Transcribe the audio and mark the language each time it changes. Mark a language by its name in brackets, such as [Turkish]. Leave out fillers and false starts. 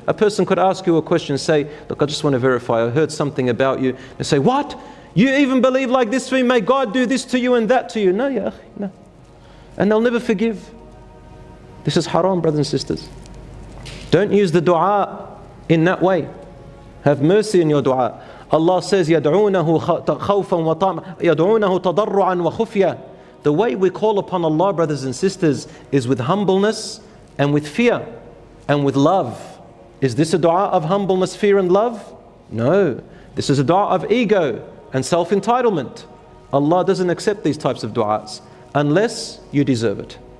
[English] A person could ask you a question and say, look, I just want to verify. I heard something about you. They say, what? You even believe like this for me? May God do this to you and that to you? No, ya akhi, no. And they'll never forgive. This is haram, brothers and sisters. Don't use the dua in that way. Have mercy in your dua. Allah says, [Arabic] يَدْعُونَهُ خَوْفًا وَطَمْعًا يَدْعُونَهُ تَضَرُّعًا وَخُفْيًا. [English] The way we call upon Allah, brothers and sisters, is with humbleness and with fear and with love. Is this a dua of humbleness, fear and love? No. This is a dua of ego and self-entitlement. Allah doesn't accept these types of du'as unless you deserve it.